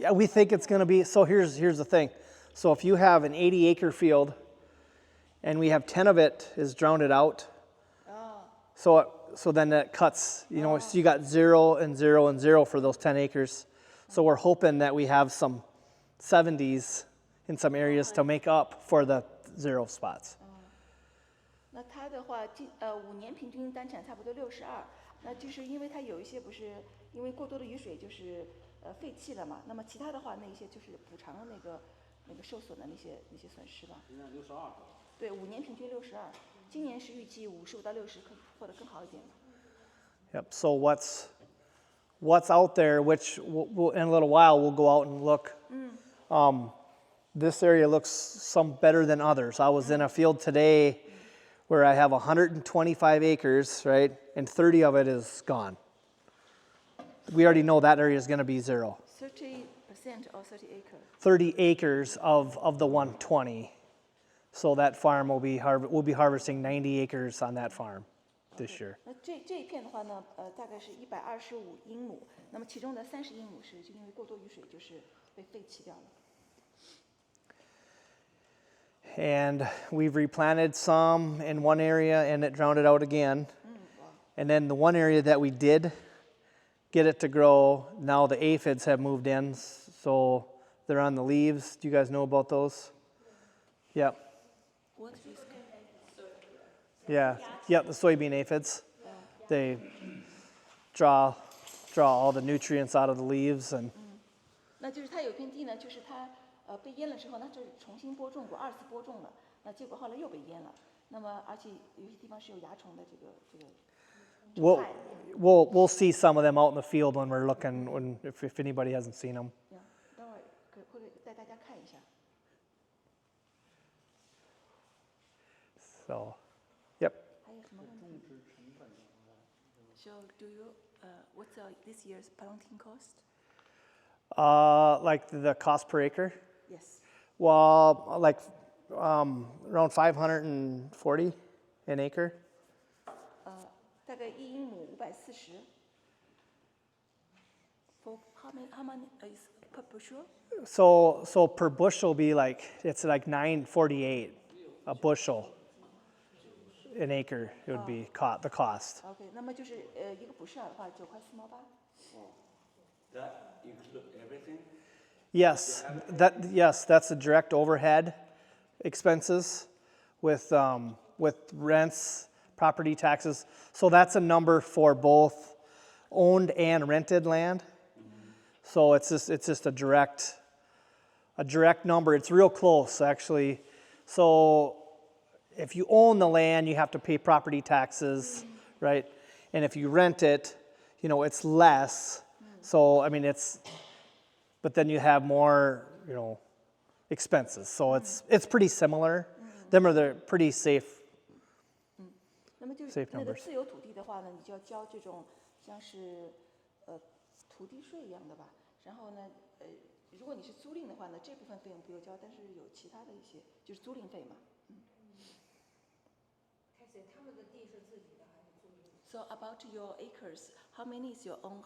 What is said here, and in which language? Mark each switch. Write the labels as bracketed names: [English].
[English] Yeah, we think it's going to be. So here's the thing. So if you have an 80-acre field, and we have 10 of it is drowned out, so then that cuts. So you got 0 and 0 and 0 for those 10 acres. So we're hoping that we have some 70s in some areas to make up for the 0 spots. [Chinese] 那它的话，5年平均单产差不多62，那就是因为它有一些不是因为过多的雨水就是废弃了嘛，那么其他的话那一些就是补偿了那个受损的那些损失吧。今年62。对，5年平均62，今年是预计55到60，或者更好一点。 [English] Yep. So what's out there, which in a little while we'll go out and look. This area looks some better than others. I was in a field today where I have 125 acres, right, and 30 of it is gone. We already know that area is going to be 0. 30% or 30 acre. 30 acres of the 120. So that farm we'll be harvesting 90 acres on that farm this year. [Chinese] 那这一片的话呢，大概是125英亩，那么其中的30英亩是就因为过多雨水就是被废弃掉了。 [English] And we've replanted some in one area and it drowned it out again. And then the one area that we did get it to grow, now the aphids have moved in, so they're on the leaves. Do you guys know about those? Yep. What is Yeah. Yep, the soybean aphids. They draw all the nutrients out of the leaves and [Chinese] 那就是它有片地呢，就是它被淹了之后，那就是重新播种过，2次播种了，那结果后来又被淹了。那么而且有些地方是有蚜虫的这个。 [English] we'll see some of them out in the field when we're looking if anybody hasn't seen them. [Chinese] 待会儿会带大家看一下。 [English] So, yep. [Chinese] 还有什么问题 ？ [English] So do you what's this year's planting cost? Like the cost per acre? Yes. Well, like around 540 an acre. [Chinese] 大概1英亩540。 [English] For how many is per bushel? So per bushel be like it's like 948 a bushel an acre. It would be the cost. [Chinese] OK， 那么就是一个捕食饵的话9块4毛8。 [English] That include everything? Yes, that's the direct overhead expenses with rents, property taxes. So that's a number for both owned and rented land. So it's just a direct number. It's real close actually. So if you own the land, you have to pay property taxes, right? And if you rent it, you know, it's less. So, I mean, but then you have more, you know, expenses. So it's pretty similar. Them are the pretty safe. [Chinese] 那么就是 [English] Safe [Chinese] 那个 [English] numbers. [Chinese] 自有土地的话呢，你就要交这种像是土地税一样的吧。然后呢，如果你是租赁的话呢，这部分费用不用交，但是有其他的一些就是租赁费嘛。 [English] So about your acres, how many is your own?